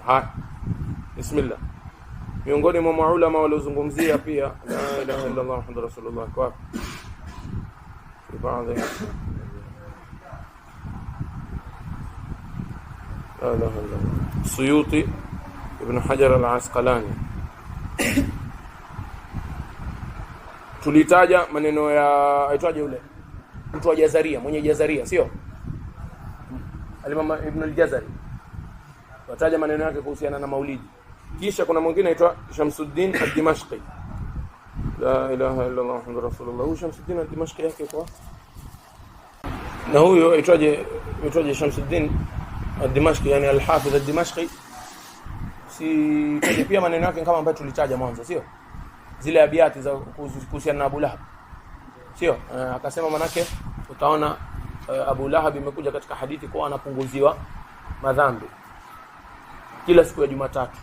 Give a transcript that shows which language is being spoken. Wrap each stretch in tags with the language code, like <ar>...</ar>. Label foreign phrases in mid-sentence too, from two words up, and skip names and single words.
<sw>Haya, bismillah. Miongoni mwa maulama waliozungumzia pia</sw> <ar>لا إله إلا الله محمد رسول الله</ar> <sw>kwa baadhi</sw> <ar>لا إله إلا الله</ar> <sw>Suyuti, Ibn Hajar al-Asqalani. Tulitaja maneno ya aitwaje yule mtu wa Jazaria, mwenye Jazaria, sio? Al-Imam Ibn al-Jazari. Wataja maneno yake kuhusiana na Maulidi. Kisha kuna mwingine aitwa Shamsuddin ad-Dimashqi.</sw> <ar>لا إله إلا الله محمد رسول الله.</ar> <sw>Shamsuddin ad-Dimashqi yake kwa na huyo aitwaje Shamsuddin ad-Dimashqi, yani al-Hafidh ad-Dimashqi. Si pia maneno yake kama ambayo tulitaja mwanzo, sio? Zile abiati za kuhusiana na Abu Lahab, sio? Akasema manake utaona Abu Lahab imekuja katika hadithi kwa anapunguziwa madhambi kila siku ya Jumatatu.</sw>